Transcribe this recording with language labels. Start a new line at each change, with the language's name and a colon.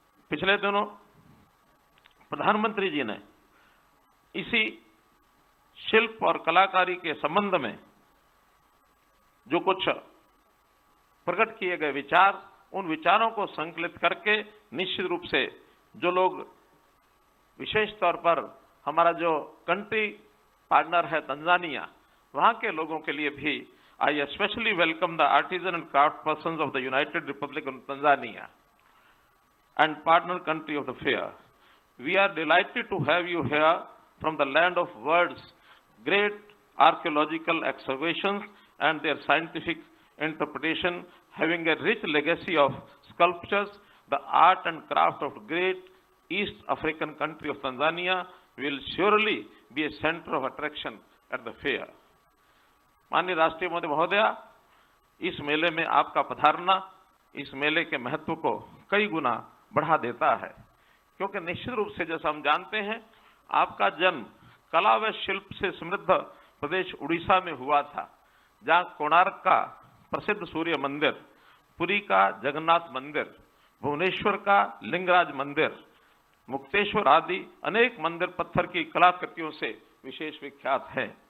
Hindi: पिछले दिनों प्रधानमंत्री जी ने इसी शिल्प और कलाकारी के संबंध में जो कुछ प्रकट किए गए विचार, उन विचारों को संकलित करके निश्चित रूप से जो लोग, विशेष तौर पर हमारा जो कंट्री पार्टनर है तंजानिया, वहां के लोगों के लिए भी
English: I specially welcome the artisan and craft persons of the United Republic of Tanzania and partner country of the fair. We are delighted to have you here from the land of world's great archaeological excavations and their scientific interpretation, having a rich legacy of sculptures. The art and craft of great East African country of Tanzania will surely be a center of attraction at the fair.
Hindi: माननीय राष्ट्रीय महोदया, इस मेले में आपका पधारना इस मेले के महत्व को कई गुना बढ़ा देता है, क्योंकि निश्चित रूप से जैसा हम जानते हैं, आपका जन्म कला व शिल्प से समृद्ध प्रदेश उड़ीसा में हुआ था, जहां कोणार्क का प्रसिद्ध सूर्य मंदिर, पुरी का जगन्नाथ मंदिर, भुवनेश्वर का लिंगराज मंदिर, मुक्तेश्वर आदि अनेक मंदिर पत्थर की कलाकृतियों से विशेष विख्यात है।